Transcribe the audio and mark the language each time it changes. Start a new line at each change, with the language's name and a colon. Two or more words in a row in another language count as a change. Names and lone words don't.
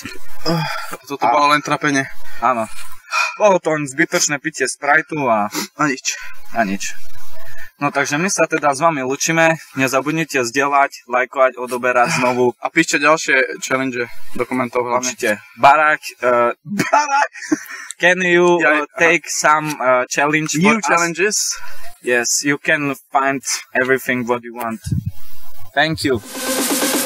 Slovak: Toto bolo len trapenie. Áno. Bolo to len zbytočné pitie Spriteu a nič. No takže my sa teda s vami lúčime, nezabudnite zdieľať, lajkovať, odoberať znovu. A píšte ďalšie challenge do komentov hlavne. Určite.
English: Barak, can you take some challenge new for challenges? Us? Yes, you can find everything what you want. Thank you.